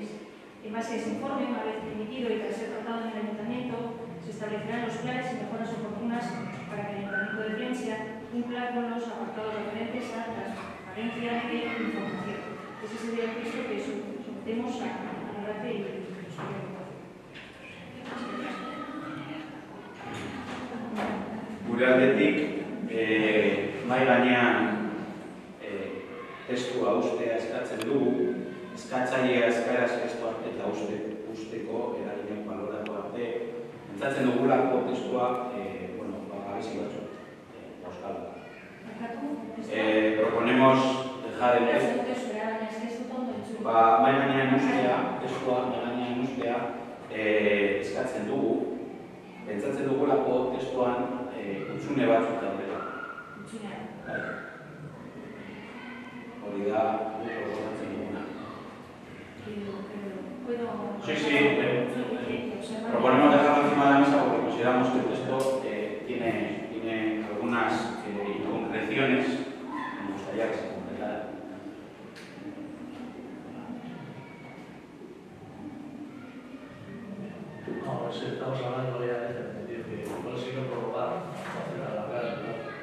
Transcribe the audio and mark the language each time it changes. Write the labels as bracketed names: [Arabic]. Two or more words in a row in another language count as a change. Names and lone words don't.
[Spanish] En base a ese informe, una vez emitido y tras ser tratado en el Ayuntamiento, se establecerán los planes y mejoras oportunas para que el Ayuntamiento de Plentzia cumpla con los apartados referentes a transparencia e información. Ese sería el texto que sometemos a debate y discusión. [Basque] Gure aldetik, mahai gainean testua ustea eskatzen dugu, eskatzailea eskaeraz testua eta usteko eragileak baloratu arte. Pentsatzen dugulako testua, gabezi batzuk, euskal. [Spanish] Proponemos dejar el texto. [Basque] Mahai gainean ustea, testua mahai gainean ustea eskatzen dugu. Pentsatzen dugulako testuan hutsune batzuk daudela. Hori da, proposatzen duguna. [Spanish] Sí. Proponemos dejarlo encima de la mesa porque consideramos que el texto tiene algunas inconcreciones que me gustaría que se completaran. No, estamos hablando ya de que no sirve prorrogar, hacer alargar el plazo.